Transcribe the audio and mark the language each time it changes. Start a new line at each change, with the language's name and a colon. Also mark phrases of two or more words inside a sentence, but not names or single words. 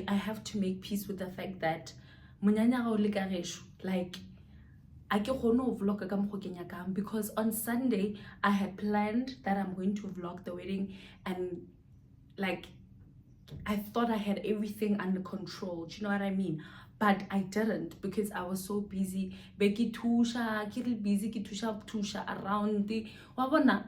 English: have to make peace with the fact that Monyanya Rakgadi,
Southern Sotho: like I ke kgone ho vlog ka mokgo ke nyakang,
English: because on Sunday I had planned that I'm going to vlog the wedding, and like I thought I had everything under control, do you know what I mean? But I didn't, because I was so busy. Busy around the wabona.